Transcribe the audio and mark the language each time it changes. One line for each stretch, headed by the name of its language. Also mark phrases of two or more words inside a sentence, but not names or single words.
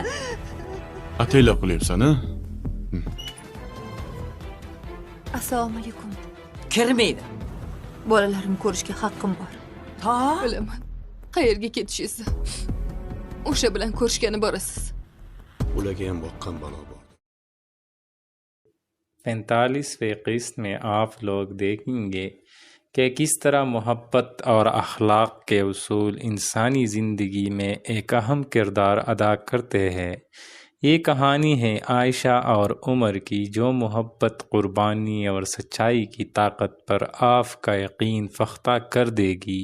Uzbek: Atayla qilyapsan-a? Assalomu alaykum. Kirmaydi. Bolalarimni ko'rishga haqqim bor. Bilaman. Qayerga ketishingizni. O'sha bilan ko'rishgani borasiz. Ularga ham boqqan balo bor.
Hindi: 45वें किस्त में आप लोग देखेंगे कि किस तरह मोहब्बत और अखलाक के उसूल इंसानी ज़िंदगी में एक अहम किरदार अदा करते हैं। ये कहानी है आयशा और उमर की, जो मोहब्बत, कुर्बानी और सच्चाई की ताकत पर आपका यकीन फ़ख्ता कर देगी।